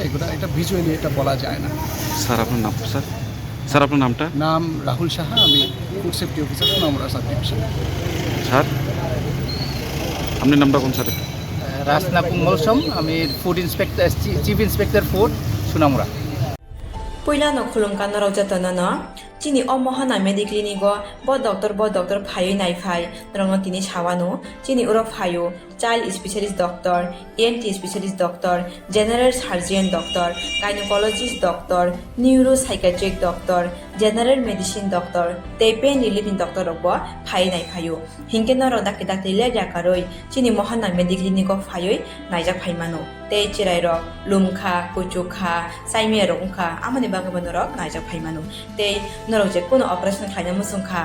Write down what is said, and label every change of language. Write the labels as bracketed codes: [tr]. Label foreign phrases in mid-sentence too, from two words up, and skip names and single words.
[bn] এগুলো এটা ভিজুয়ালি এটা বলা যায় না। স্যার আপনার নাম? স্যার আপনার নামটা? নাম রাহুল সাহা, আমি [en] food safety officer [bn] সোনামুড়া [en] sub division. [bn] স্যার আপনার নামটা কোন স্যার? রাসনা কুমলসম, আমি [en] food inspector, chief inspector food [bn] সোনামুড়া। [trp] Poilano khulumkan no raujatana no chini omohana mediclinigo bo doctor phayo nai phai rongno tini chawano chini uro phayo [en] child specialist doctor, ENT specialist doctor, general surgeon doctor, gynecologist doctor, neuropsychiatric doctor, general medicine doctor, [trp] tei [en] pain relieving doctor [trp] rokbo phai nai phayo hingke no ro dakte le jakaroi chini mohana mediclinigo phayo naijak phaimano tei chirai ro lumkha kuchukha saime rongkha amani bagabano ro naijak phaimano tei norok je kono operation khaina musungkha